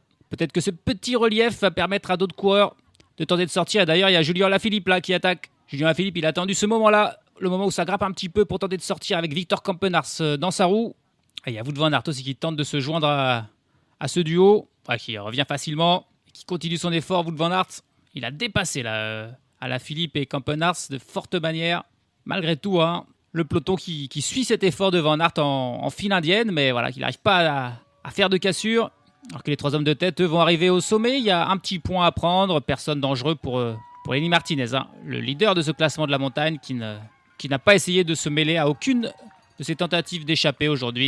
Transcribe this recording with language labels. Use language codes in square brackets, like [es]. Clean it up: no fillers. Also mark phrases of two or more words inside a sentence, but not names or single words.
[fr] Peut-être que ce petit relief va permettre à d'autres coureurs de tenter de sortir. Et d'ailleurs, il y a Julien Lafilippe là qui attaque. Julien Lafilippe, il a attendu ce moment-là, le moment où ça grappe un petit peu pour tenter de sortir avec Victor Kampenarts dans sa roue. Et il y a Wout van Aert aussi qui tente de se joindre à ce duo, qui revient facilement, qui continue son effort. Wout van Aert, il a dépassé Lafilippe et Kampenarts de forte manière. Malgré tout, le peloton qui suit cet effort de Van Aert en file indienne, mais voilà, qu'il n'arrive pas à faire de cassure. Alors que les 3 hommes de tête, eux, vont arriver au sommet. Il y a un petit point à prendre. Personne dangereux pour Lenny Martinez, le leader de ce classement de la montagne qui n'a pas essayé de se mêler à aucune de ses tentatives d'échapper aujourd'hui.